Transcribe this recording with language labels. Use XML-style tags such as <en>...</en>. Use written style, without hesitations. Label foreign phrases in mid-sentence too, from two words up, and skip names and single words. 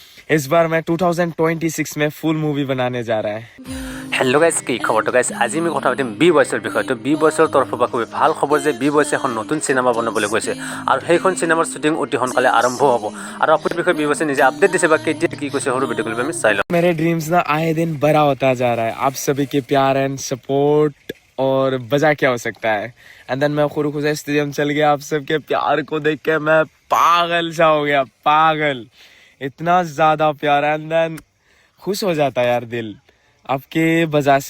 <hi>इस बार मैं 2026 में फुल मूवी बनाने जा रहा है।</hi> <en>hello guys,</en> <as>কি খবৰ? তো গাইজ আজি আমি কথা পাতিম বি বয়ছৰ বিষয়ে। তো বি বয়ছৰ তৰফৰ পৰা খুবেই ভাল খবৰ যে বি বয়ছে এখন নতুন চিনেমা বনাবলৈ গৈছে আৰু সেইখন চিনেমাৰ শ্বুটিং অতি সোনকালে আৰম্ভ হ'ব। আৰু আপোনাৰ বিষয়ে বি বয়ছে নিজে আপডেট দিছে বা কেতিয়া কি কৈছে সৰু ভিডিঅ' ক্লিপ আমি চাই লওঁ।</as> <hi>मेरे ड्रीम्स ना आए दिन बड़ा होता जा रहा है। आप सभी के प्यार</hi> <en>and support</en> <hi>और वजह क्या हो सकता है।</hi> <en>and then</en> <hi>मैं खुदा स्टेडियम चल गया। आप सबके प्यार को देख के मैं पागल सा हो गया, पागल, इतना ज्यादा प्यार।</hi> <en>and then</en> <hi>खुश हो जाता है यार दिल आपके वजह से।</hi>